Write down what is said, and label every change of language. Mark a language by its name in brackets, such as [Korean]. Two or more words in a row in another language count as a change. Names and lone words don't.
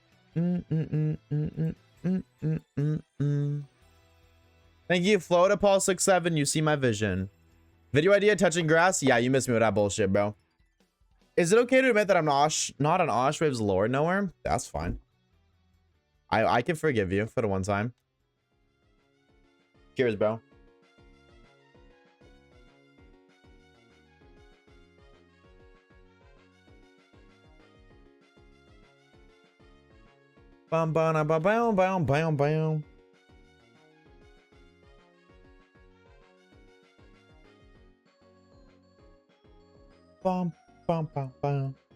[English] Thank you, Float Paul 67. You see my vision. Video idea touching grass? Yeah, you missed me with that bullshit, bro. Is it okay to admit that I'm not an Oshawaves lord nowhere? That's fine. I can forgive you for the one time. Cheers, bro. Bam bam bam bam bam bam bam. Bum bum bum bum.